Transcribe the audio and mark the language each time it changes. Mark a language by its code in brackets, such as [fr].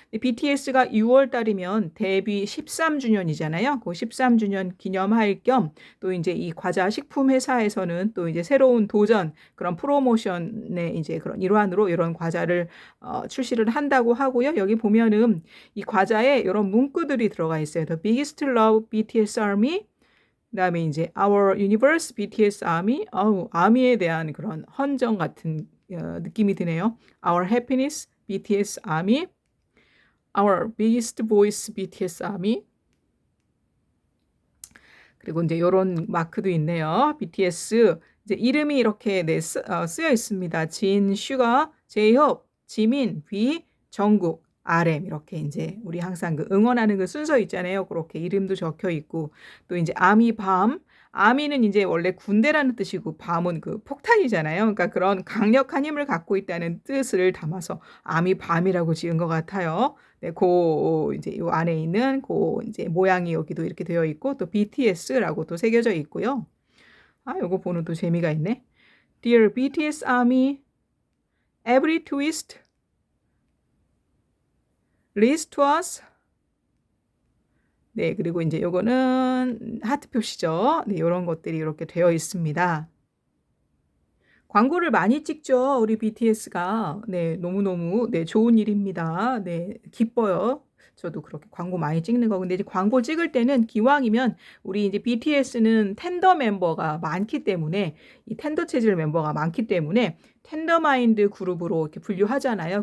[ko] BTS가 6월 달이면 데뷔 13주년이잖아요. 그 13주년 기념할 겸 또 이제 이 과자 식품 회사에서는 또 이제 새로운 도전 그런 프로모션의 이제 그런 일환으로 이런 과자를 출시를 한다고 하고요. 여기 보면은 이 과자에 이런 문구들이 들어가 있어요. [en] The biggest love BTS Army. [ko] 그다음에 이제 [en] Our Universe BTS Army. [ko] 아미에 대한 그런 헌정 같은 느낌이 드네요. [en] Our Happiness BTS Army. Our Biggest Voice BTS Army. [ko] 그리고 이제 이런 마크도 있네요. BTS 이제 이름이 이렇게 쓰여 있습니다. 진, 슈가, 제이홉, 지민, 비, 정국, RM 이렇게 이제 우리 항상 그 응원하는 그 순서 있잖아요. 그렇게 이름도 적혀 있고 또 이제 아미 밤 아미는 이제 원래 군대라는 뜻이고 밤은 그 폭탄이잖아요. 그러니까 그런 강력한 힘을 갖고 있다는 뜻을 담아서 아미 밤이라고 지은 것 같아요. 네, 이제 요 안에 있는 이제 모양이 여기도 이렇게 되어 있고 또 BTS라고 또 새겨져 있고요. 요거 보는 또 재미가 있네. [en] Dear BTS Army, every twist leads to us. [ko] 네, 그리고 이제 요거는 하트 표시죠. 네, 이런 것들이 이렇게 되어 있습니다. 광고를 많이 찍죠. 우리 BTS가. 네, 너무너무 네, 좋은 일입니다. 네, 기뻐요. 저도 그렇게 광고 많이 찍는 거. 근데 이제 광고 찍을 때는 기왕이면 우리 이제 BTS는 텐더 멤버가 많기 때문에 이 텐더 체질 멤버가 많기 때문에 텐더마인드 그룹으로 이렇게 분류하잖아요.